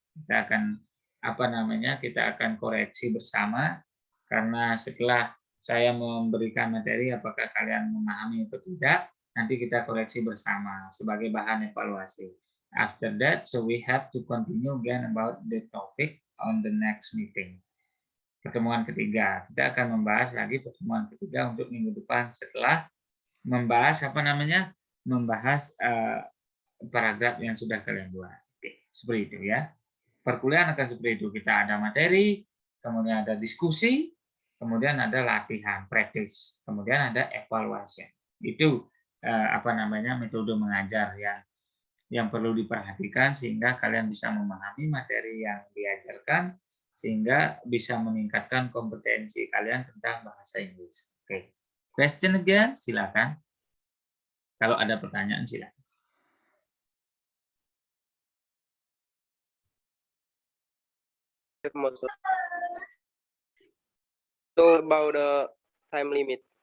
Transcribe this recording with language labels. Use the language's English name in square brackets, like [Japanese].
[Indonesian] Kita akan kita akan koreksi bersama, karena setelah saya memberikan materi apakah kalian memahami atau tidak, nanti kita koreksi bersama sebagai bahan evaluasi. [English] After that, so we have to continue again about the topic on the next meeting. [Indonesian] Pertemuan ketiga, kita akan membahas lagi pertemuan ketiga untuk minggu depan setelah membahas membahas paragraf yang sudah kalian buat. Oke, seperti itu ya. Perkuliahan akan seperti itu. Kita ada materi, kemudian ada diskusi, kemudian ada latihan, practice, kemudian ada evaluation. Itu metode mengajar yang perlu diperhatikan sehingga kalian bisa memahami materi yang diajarkan, sehingga bisa meningkatkan kompetensi kalian tentang bahasa Inggris. [English] Oke, question again, [Indonesian] silakan. Kalau ada pertanyaan silakan. [English] So about the time limit.